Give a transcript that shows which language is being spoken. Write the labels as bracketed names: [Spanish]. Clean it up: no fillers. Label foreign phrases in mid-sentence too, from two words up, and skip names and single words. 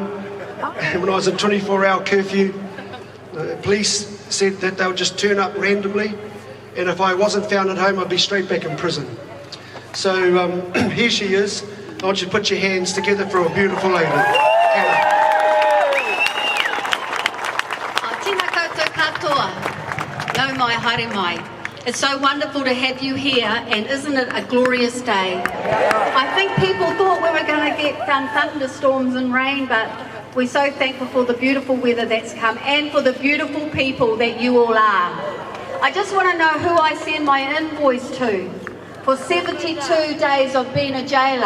[English] And when I was in 24-hour curfew, the police said that they would just turn up randomly, and if I wasn't found at home, I'd be straight back in prison. So here she is. I want you to put your hands together for a beautiful lady. Hannah. [Māori] Tēnā koutou katoa, nau mai haere mai. [English] It's so wonderful to have you here, and isn't it a glorious day? I think people thought we were going to get thunderstorms and rain, but we're so thankful for the beautiful weather that's come and for the beautiful people that you all are. I just want to know who I send my invoice to for 72 days of being a jailer.